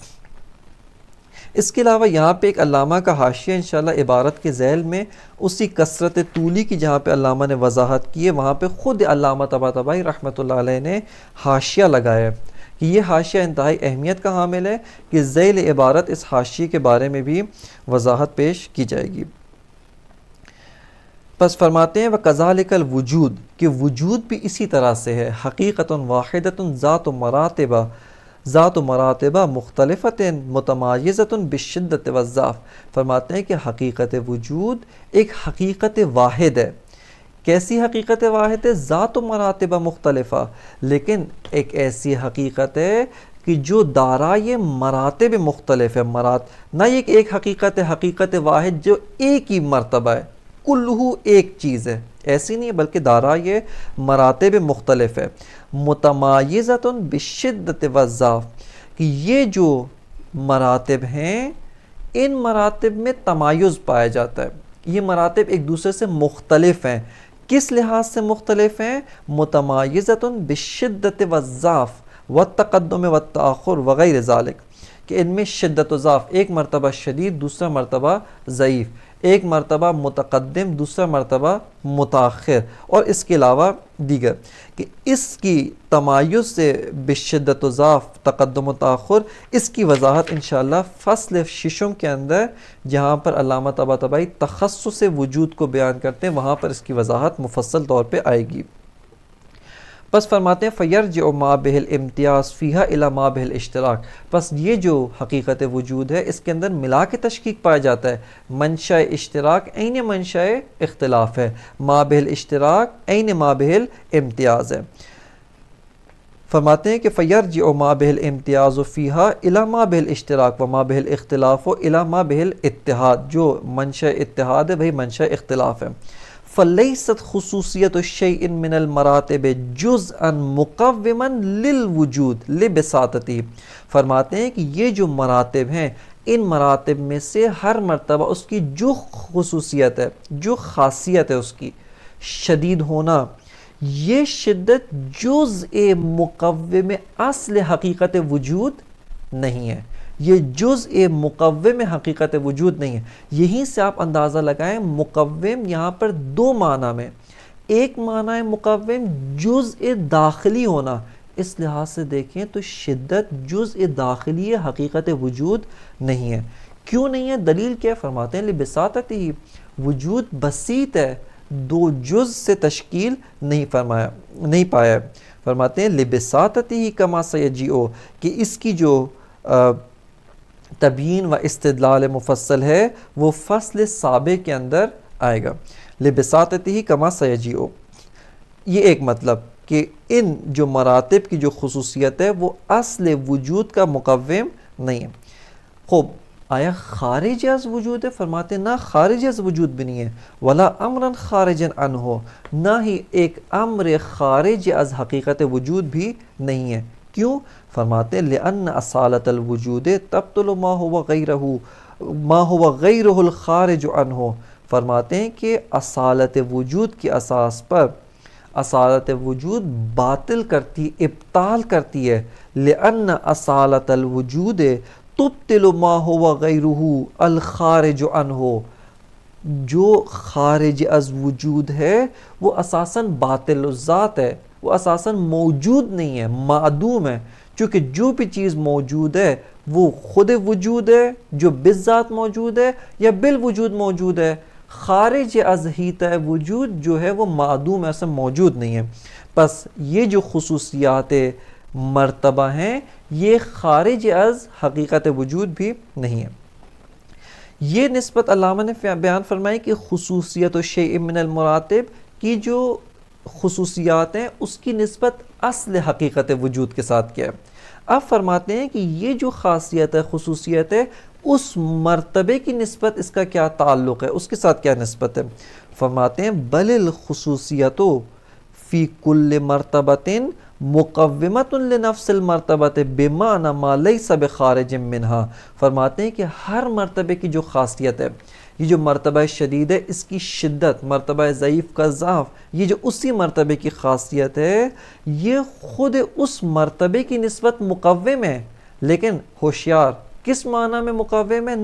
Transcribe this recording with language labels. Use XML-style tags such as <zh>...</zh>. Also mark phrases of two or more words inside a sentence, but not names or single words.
<ur>اس کے علاوہ یہاں پہ ایک علامہ کا حاشیہ انشاءاللہ عبارت کے ذیل میں اسی کثرت طولی کی جہاں پہ علامہ نے وضاحت کی ہے وہاں پہ خود علامہ طباطبائی رحمۃ اللہ علیہ نے حاشیہ لگایا ہے کہ یہ حاشیہ انتہائی اہمیت کا حامل ہے کہ ذیل عبارت اس حاشیے کے بارے میں بھی وضاحت پیش کی جائے گی۔ پس فرماتے ہیں</ur> <ar>وَكَذَلِكَ الْوُجُود</ar> <ur>کہ وجود بھی اسی طرح سے ہے،</ur> <ar>حقیقتٌ واحدۃ ذات و مراتبہ مختلفۃ متمایزۃ بالشدۃ والضعف۔</ar> <ur>فرماتے ہیں کہ حقیقت وجود ایک حقیقت واحد ہے۔ کیسی حقیقت واحد ہے؟</ur> <ar>ذات و مراتبہ مختلفہ،</ar> <ur>لیکن ایک ایسی حقیقت ہے کہ جو دارائے مراتب مختلف ہے، نہ یہ کہ ایک حقیقت واحد جو ایک ہی مرتبہ ہے، کلہ ایک چیز ہے، ایسی نہیں ہے، بلکہ دارائے مراتب مختلف ہے،</ur> <ar>متمایزۃ بالشدۃ والضعف،</ar> <ur>کہ یہ جو مراتب ہیں ان مراتب میں تمایز پایا جاتا ہے، یہ مراتب ایک دوسرے سے مختلف ہیں۔ کس لحاظ سے مختلف ہیں؟</ur> <ar>متمایزۃ بالشدۃ والضعف والتقدم والتأخر وغیر ذالک،</ar> <ur>کہ ان میں شدت و ضعف، ایک مرتبہ شدید دوسرا مرتبہ ضعیف، ایک مرتبہ متقدم دوسرا مرتبہ متاخر، اور اس کے علاوہ دیگر، کہ اس کی تمایز سے بشدت و ضعف تقدم و تاخر اس کی وضاحت انشاءاللہ فصل ششم کے اندر جہاں پر علامہ طباطبائی تخصص وجود کو بیان کرتے ہیں وہاں پر اس کی وضاحت مفصل طور پہ آئے گی۔ پس فرماتے ہیں</ur> <ar>فَيَرْجِعُ مَا بِهِ الْإِمْتِيَاز فِيهَا إِلَى مَا بِهِ الْإِشْتِرَاكِ،</ar> <ur>پس یہ جو حقیقت وجود ہے اس کے اندر ملا کے تشکیک پایا جاتا ہے، منشأ اشتراک عین منشأ اختلاف ہے،</ur> <ar>ما بِهِ الاشتراک</ar> <ur>عین</ur> <ar>ما بِهِ الامتیاز</ar> <ur>ہے۔ فرماتے ہیں کہ</ur> <ar>فَيَرْجِعُ مَا بِهِ الْإِمْتِيَاز فِيهَا إِلَى مَا بِهِ الاشتراک وَمَا بِهِ الْإِخْتِلَافُ إِلَى مَا بِهِ الاتحاد،</ar> <ur>جو منشأ اتحاد ہے وہی منشأ اختلاف ہے۔</ur> <ar>فلیست خصوصیت الشیء من المراتب جزءا مقوما للوجود لبساطتی،</ar> <ur>فرماتے ہیں کہ یہ جو مراتب ہیں ان مراتب میں سے ہر مرتبہ اس کی جو خصوصیت ہے، جو خاصیت ہے اس کی شدید ہونا، یہ شدت جزء مقوم اصل حقیقت وجود نہیں ہے، یہ جزء مقوم حقیقت وجود نہیں ہے۔ یہیں سے آپ اندازہ لگائیں مقوم یہاں پر دو معنی میں، ایک معنی ہے مقوم جزء داخلی ہونا، اس لحاظ سے دیکھیں تو شدت جزء داخلی حقیقت وجود نہیں ہے۔ کیوں نہیں ہے؟ دلیل کیا ہے؟ فرماتے ہیں لبساطتی، وجود بسیط ہے، دو جز سے تشکیل نہیں پایا ہے۔ فرماتے ہیں</ur> <ar>لبساطتی کما سیجیو،</ar> <ur>کہ اس کی جو تبیین و استدلال مفصل ہے وہ فصل سابق کے اندر آئے گا۔</ur> <ar>لبساطتی کما سیجیو،</ar> <ur>یہ ایک مطلب کہ ان جو مراتب کی جو خصوصیت ہے وہ اصل وجود کا مقوم نہیں ہے۔ خوب، آیا خارج از وجود ہے؟ فرماتے نہ خارج از وجود بھی نہیں ہے،</ur> <ar>ولا امرا خارجا عنہ،</ar> <ur>نہ ہی ایک امر خارج از حقیقت وجود بھی نہیں ہے۔ کیوں؟ فرماتے ہیں</ur> <ar>لأن اصالت الوجود تبطل ما هو غیرہ الخارج عنہ،</ar> <ur>فرماتے ہیں کہ اصالت وجود کی اساس پر اصالت وجود باطل کرتی، ابطال کرتی ہے۔</ur> <ar>لأن اصالت الوجود تبطل ما هو غیرہ الخارج عنہ،</ar> <ur>جو خارج از وجود ہے وہ اساساً باطل الذات ہے، وہ اساساً موجود نہیں ہے، معدوم ہے۔ چونکہ جو بھی چیز موجود ہے وہ خود وجود ہے جو بالذات موجود ہے یا بالوجود موجود ہے، خارج از حیطہ وجود جو ہے وہ معدوم ہے، ایسا موجود نہیں ہے۔ پس یہ جو خصوصیات مرتبہ ہیں یہ خارج از حقیقت وجود بھی نہیں ہے۔ یہ نسبت علامہ نے بیان فرمائی کہ</ur> <ar>خصوصیت الشیء من المراتب</ar> <ur>کی جو خصوصیات ہیں اس کی نسبت اصل حقیقت وجود کے ساتھ کیا ہے۔ اب فرماتے ہیں کہ یہ جو خاصیت ہے، خصوصیت ہے، اس مرتبے کی نسبت اس کا کیا تعلق ہے، اس کے ساتھ کیا نسبت ہے؟ فرماتے ہیں</ur> <ar>بل الخصوصیت فی کل مرتبۃ مقومۃ لنفس المرتبۃ بمعنی ما لیس بخارج منہا،</ar> <ur>فرماتے ہیں کہ ہر مرتبے کی جو خاصیت ہے، یہ جو مرتبہ شدید ہے اس کی شدت، مرتبہ ضعیف کا ضعف، یہ جو اسی مرتبے کی خاصیت ہے یہ خود اس مرتبے کی نسبت مقوم ہے، لیکن ہوشیار کس معنی میں مقوم ہے؟</ur>